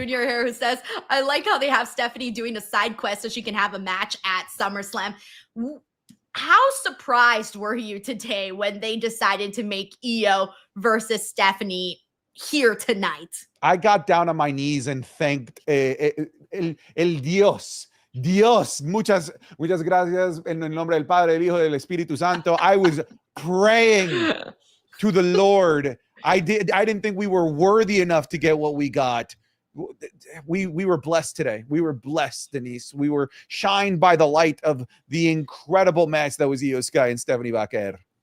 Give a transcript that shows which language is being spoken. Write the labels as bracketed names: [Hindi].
[English] here who says, I like how they have Stephanie doing a side quest so she can have a match at SummerSlam. How surprised were you today when they decided to make Io versus Stephanie here tonight? I got down on my knees and thanked [Spanish] el Dios. Dios, muchas gracias en el nombre del Padre, del Hijo, del Espíritu Santo. [English] I was praying to the Lord. I didn't think we were worthy enough to get what we got. We were blessed today. We were blessed, Denise. We were shined by the light of the incredible match that was Io Sky and Stephanie Vaker.